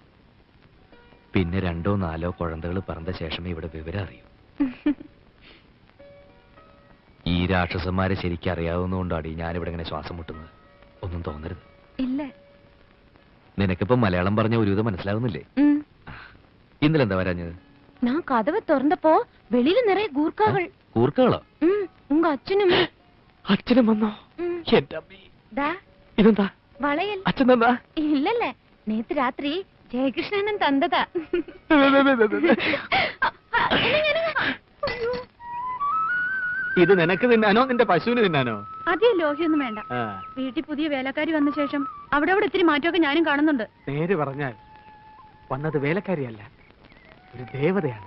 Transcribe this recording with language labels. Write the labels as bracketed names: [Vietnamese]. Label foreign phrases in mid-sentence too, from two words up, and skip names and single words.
[Malayalam] പിന്നെ 2 or 4 കുഴന്തകൾ പറഞ്ഞ ശേഷമേ ഇവിടെ വിവരം അറിയൂ. ഈ രാക്ഷസന്മാരെ ശരിക്കും അറിയാവുന്നതുകൊണ്ടാണ് ഞാനിവിടെ ഇങ്ങനെ ശ്വാസം മുട്ടുന്നത്. ഒന്നും തോന്നരുത്. ഇല്ല. നിനക്കിപ്പോ മലയാളം പറഞ്ഞ ഒരുവിധം മനസ്സിലാവുന്നില്ലേ? ഇന്നലെ എന്താ വരാഞ്ഞത്? [Tamil] நான் கதவை திறந்தப்போ வெளியில நிறைய கூர்க்காகள். [Malayalam] കൂർക്കകളോ? [Tamil] உங்க அച്ഛനും [Malayalam] അച്ഛനും വന്നോ? എന്റെ അമ്മേ, ദാ ഇതെന്താ? വളയൽ. അച്ഛൻ എന്താ? [Tamil] இல்லல்ல, நேத்து ராத்திரி ஜெயகிருஷ்ணன் தந்ததா. [Malayalam] ഇത് നിനക്ക് തിന്നാനോ നിന്റെ പശുവിന് തിന്നാനോ? അധികം ലോഹ്യൊന്നും വേണ്ട. വീട്ടിൽ പുതിയ വേലക്കാരി വന്ന ശേഷം അവിടെ ഇത്തിരി മാറ്റമൊക്കെ ഞാനും കാണുന്നുണ്ട്. നേര് പറഞ്ഞാൽ വന്നത് വേലക്കാരിയല്ല, ഒരു ദേവതയാണ്.